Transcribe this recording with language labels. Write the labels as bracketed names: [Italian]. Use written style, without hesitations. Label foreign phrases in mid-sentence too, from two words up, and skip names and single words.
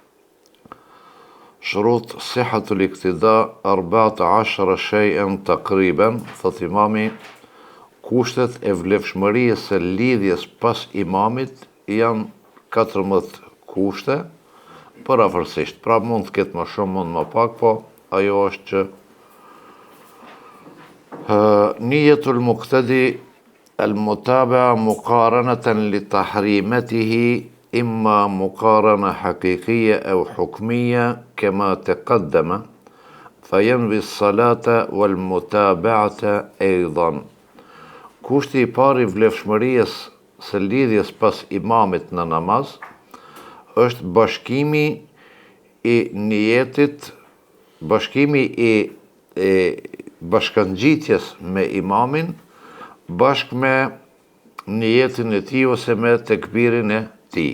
[Arabic] شروط صحة الاقتداء 14 شيئا تقريبا, [Albanian] thot imami, kushtet e vlefshmërisë së lidhjes pas imamit janë 14 kushte, përafërsisht. Pra mund të ketë më shumë, mund më pak, po ajo është që [Arabic] نية المقتدي المتابعة مقارنة لتحريمته إما مقارنة حقيقية أو حكمية كما تقدم فينوي الصلاة والمتابعة أيضا. [Albanian] Kushti I parë I vlefshmërisë së lidhjes pas imamit në namaz është bashkimi I niyetit, bashkimi I bashkangjitjes me imamin bashkë me niyetin e tij ose me tekbirin e tij.